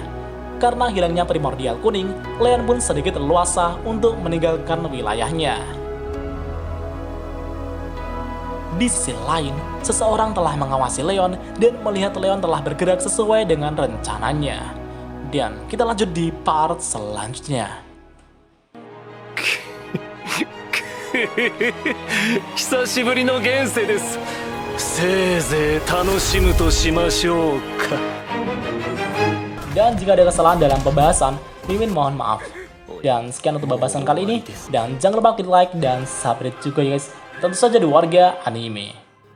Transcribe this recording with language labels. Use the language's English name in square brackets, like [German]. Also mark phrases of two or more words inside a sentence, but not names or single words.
[Indonesian] Karena hilangnya Primordial Kuning, Leon pun sedikit leluasa untuk meninggalkan wilayahnya. Di sisi lain, seseorang telah mengawasi Leon dan melihat Leon telah bergerak sesuai dengan rencananya. Dan kita lanjut di part selanjutnya. [Japanese] 久しぶりの現世です。せいぜい楽しむとしましょうか。 [Indonesian] Dan jika ada kesalahan dalam pembahasan, Mimin mohon maaf. Dan sekian untuk pembahasan kali ini. Dan jangan lupa klik like dan subscribe juga ya guys. Tentu saja di Warga Anime.